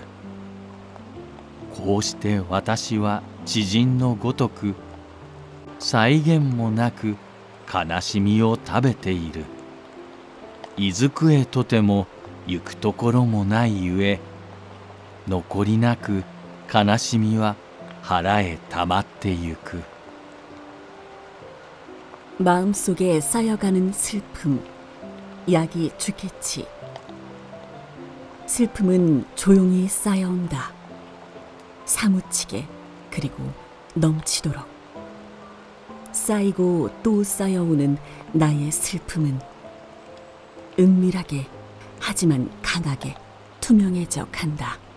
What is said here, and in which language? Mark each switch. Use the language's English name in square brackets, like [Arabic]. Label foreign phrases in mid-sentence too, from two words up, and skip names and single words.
[Japanese] こうして私は知人のごとく、際限もなく悲しみを食べている。いずくへとても行くところもないゆえ、残りなく悲しみは腹へたまってゆく。 [Korean] 마음속에 쌓여가는 슬픔, 약이 죽겠지. 슬픔은 조용히 쌓여온다. 사무치게, 그리고 넘치도록. 쌓이고 또 쌓여오는 나의 슬픔은 은밀하게, 하지만 강하게 투명해져 간다.